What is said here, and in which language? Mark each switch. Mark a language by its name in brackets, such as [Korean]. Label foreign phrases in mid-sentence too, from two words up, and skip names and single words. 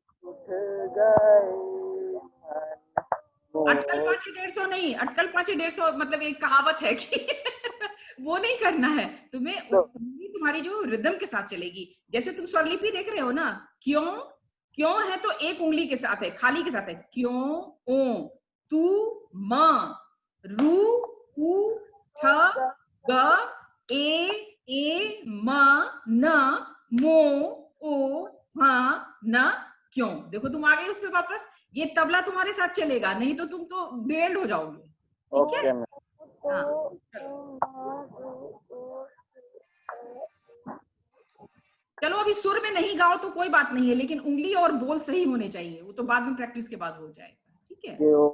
[Hindi] अटकल 5 150 नहीं, अटकल 5 150 मतलब एक कहावत है कि वो नहीं करना है तुम्हें, तुम्हारी जो रिदम के साथ चलेगी। जैसे तुम स्वरलिपि देख रहे हो ना, क्यों क्यों है तो एक उंगली के साथ है, खाली के साथ है, क्यों ओ, तू म, रू ऊ ठ ग, ए म न, मो ओ ह न, क्यों। देखो तुम आ गए उसमें वापस, ये तबला तुम्हारे साथ चलेगा, नहीं तो तुम तो बेल्ड हो जाओगे, ठीक है? हाँ, चलो अभी सुर में नहीं गाओ तो कोई बात नहीं है, लेकिन उंगली और बोल सही होने चाहिए, वो तो बाद में प्रैक्टिस के बाद हो जाएगा, ठीक है?